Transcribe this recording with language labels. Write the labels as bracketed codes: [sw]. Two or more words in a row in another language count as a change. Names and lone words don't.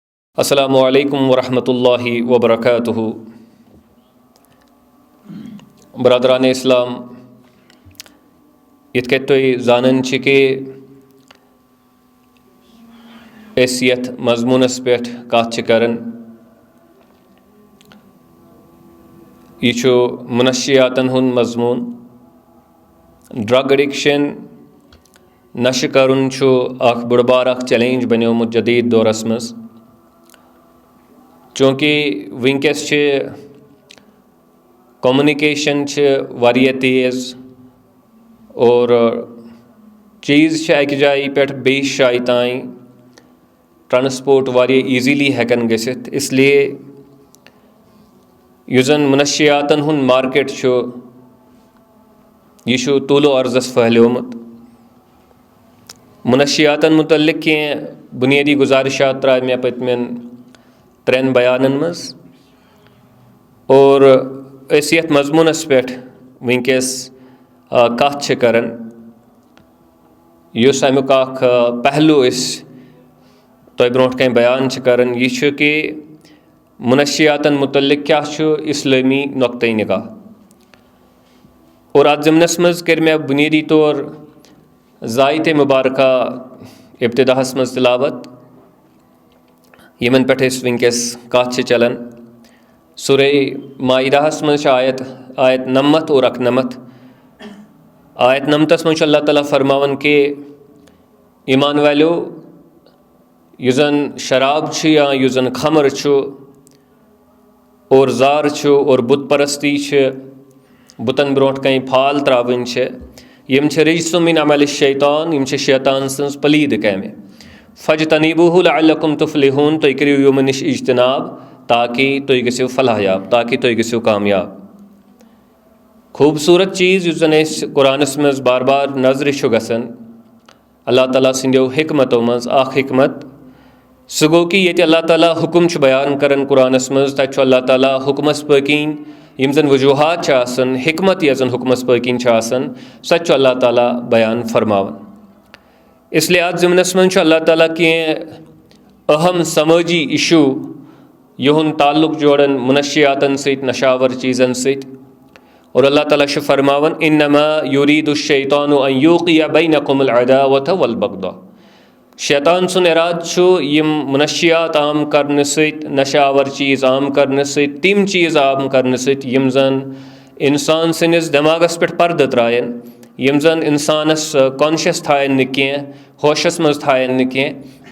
[ar] السلام عليكم ورحمة الله وبركاته. [ks] बरदरान इस्लाम, यिथ कनि तुम जानन छ कि अस यथ मजमूनस पे कथ करन, यह मुनशियातन हुंद मजमून। [en] drug addiction [ks] नश करुन बड़ बार चैलेंज बन्योमुत जदीद दौरस मज, चूँकि वनकस कम्युनिकेशन वारिया तेज़ और चीज़ अक जाय पे बेस जाय ताई ट्रांसपोर्ट वारिया ईजीली हेकन गसित। इसलिए युस जन मुनशियातन हुंद मार्केट यह तूलो अर्जस फहल्योमुत। मुनशियातन मुतल्लिक कह बुनियादी गुजारिशात त्रा मे पतमें 3 बयानन मज, और अस यथ मजमूनस पे वनकस कथ करन, युस अमुक पहलू तोह ब्रोट कन बयान करन, यह कि मुनशियातन मुतल्लिक क्या इस्लामी नुक्ते निगाह। और अत ज़मनस मज कर मे बुनियादी तौर ज़ायत मुबारका इब्तिदाहस मज तिलावत, यमन पे वनकस कथ चलान। सूरे माइदाहस मज आयत 99 और 91। आयत 99 मज अल्लाह ताला फरमावन कि ईमान वालो, युस जन शराब या युस जन खमर और जार और बुत परस्ती बुतन ब्रोट कहीं फाल त्रावन यम [ar] رجس من عمل الشيطان, [ks] यम शैतान सन्स पलीद कामे। [ar] فاجتنبوه لعلكم تفلحون, [ks] तुम करियो यम निश इज्तनाब ताकि तुम गसियो फलाहयाब, ताकि तुम गसियो कामयाब। खूबसूरत चीज़ युस जन कुरानस मज बार बार नजर गसन अल्लाह ताला सिंदियो हिकमतों मज आख हिकमत सह गो कि ये अल्लाह ताला हुक्म बयान करन कुरानस मज, तत अल्लाह ताला हुक्मस पकिन यम जन वजूहात हिकमत यह जन हुक्मस पकिन सह अल्लाह ताला बयान फरमावन। इसलिए आज ज़मनस मज अल्लाह ताला के अहम समझी इशू युन ताल्लुक जोड़न मुनशियातन सत, नशावर चीज़न सत। और अल्लाह ताला फरमावन [ar] إنما يريد الشيطان أن يوقع بينكم العداوة والبغضاء. [ks] शैतान सुन इराद यम मुनशियात आम करने सत, नशावर चीज़ आम करने सत, तिम चीज़ आम करने सत यम जन इंसान सनिस दिमागस पे पर्द त्रायन, यम जन इंसानस कॉन्शियस थायन न कह, होशस मज थायन न कह।